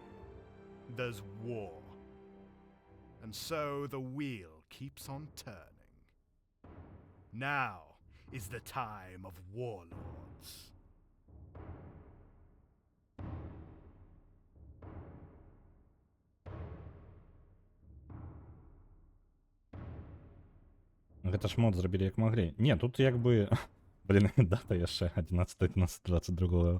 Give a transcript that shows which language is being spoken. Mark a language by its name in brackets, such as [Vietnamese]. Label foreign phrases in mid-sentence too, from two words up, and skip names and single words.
[English] There's war. And so the wheel keeps on turning. Now is the time of warlords. [Belarusian] Гэта ж мод зрабілі як маглі. Не, тут як бы блин, дата яшчэ 11.11.22.